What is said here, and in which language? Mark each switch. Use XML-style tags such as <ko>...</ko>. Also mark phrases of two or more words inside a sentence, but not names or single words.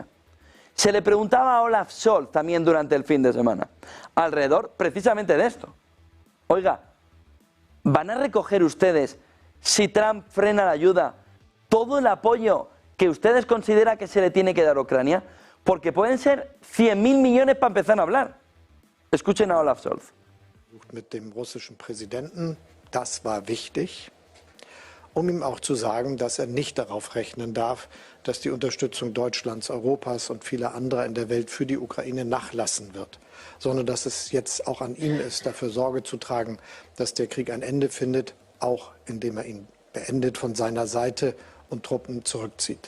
<es>Se le preguntaba a Olaf Scholz también durante el fin de semana, alrededor precisamente de esto. Oiga, ¿van a recoger ustedes, si Trump frena la ayuda, todo el apoyo que ustedes consideran que se le tiene que dar a Ucrania? Porque pueden ser 100.000 millones para empezar a hablar. Escuchen a Olaf Scholz.</es> <de>Mit dem russischen Präsidenten, das war wichtig, ihm auch zu sagen, dass nicht darauf rechnen darf, dass die Unterstützung Deutschlands, Europas und vieler anderer in der Welt für die Ukraine nachlassen wird, sondern dass es jetzt auch an ihm ist, dafür Sorge zu tragen, dass der Krieg ein Ende findet, auch indem ihn beendet von seiner Seite und Truppen zurückzieht.</de>